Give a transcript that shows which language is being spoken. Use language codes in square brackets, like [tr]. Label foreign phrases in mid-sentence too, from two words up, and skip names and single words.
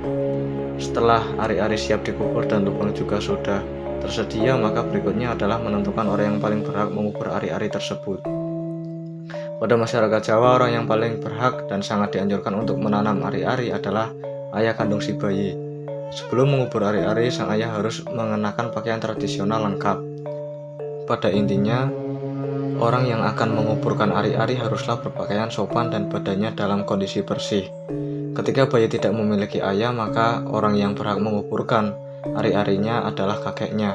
[id] Setelah ari-ari siap dikubur dan lubang juga sudah tersedia, maka berikutnya adalah menentukan orang yang paling berhak mengubur ari-ari tersebut. Pada masyarakat Jawa, orang yang paling berhak dan sangat dianjurkan untuk menanam ari-ari adalah ayah kandung si bayi. Sebelum mengubur ari-ari, sang ayah harus mengenakan pakaian tradisional lengkap. Pada intinya, orang yang akan menguburkan ari-ari haruslah berpakaian sopan dan badannya dalam kondisi bersih. Ketika bayi tidak memiliki ayah, maka orang yang berhak menguburkan ari-arinya adalah kakeknya.